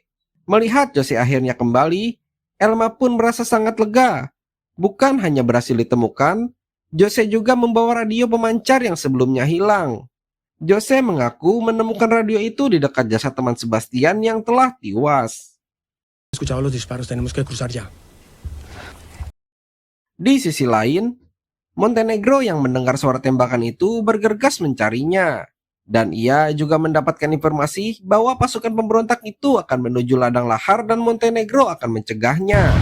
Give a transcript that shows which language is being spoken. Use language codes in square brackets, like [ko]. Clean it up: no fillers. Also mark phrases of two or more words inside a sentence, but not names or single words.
[id] Melihat Jose akhirnya kembali, Elma pun merasa sangat lega. Bukan hanya berhasil ditemukan, Jose juga membawa radio pemancar yang sebelumnya hilang. Jose mengaku menemukan radio itu di dekat jasad teman Sebastian yang telah tewas. [es] Escuchado los disparos, tenemos que cruzar ya. [id] Di sisi lain, Montenegro yang mendengar suara tembakan itu bergegas mencarinya. Dan ia juga mendapatkan informasi bahwa pasukan pemberontak itu akan menuju ladang lahar dan Montenegro akan mencegahnya.